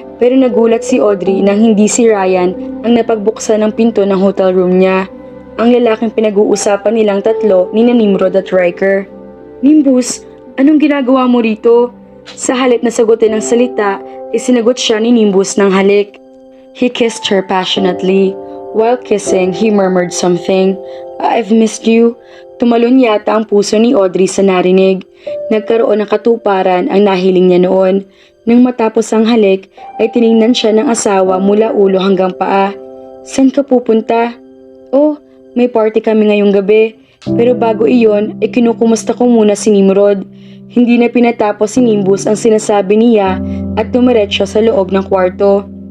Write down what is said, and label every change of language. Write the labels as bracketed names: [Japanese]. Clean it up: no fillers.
[Filipino] Pero nagulat si Audrey nang hindi si Ryan ang napagbuksan ng pinto ng hotel room niya. Ang lalaking pinag-uusapan nilang tatlo ni Nimrod at Riker. Nimbus, anong ginagawa mo rito? Sa halip na sagutin ng salita, isinagot siya ni Nimbus ng halik. [English] He kissed her passionately. While kissing, he murmured something. I've missed you. [Filipino] Tumalon yata ang puso ni Audrey sa narinig. Nagkaroon ng katuparan ang nahiling niya noon. Nang matapos ang halik, ay tiningnan siya ng asawa mula ulo hanggang paa. Saan ka pupunta? Oh, may party kami ngayong gabi. Pero bago iyon, ay kinukumusta ko muna si Nimrod. Hindi na pinatapos si Nimbus ang sinasabi niya at tumiretso sa loob ng kwarto.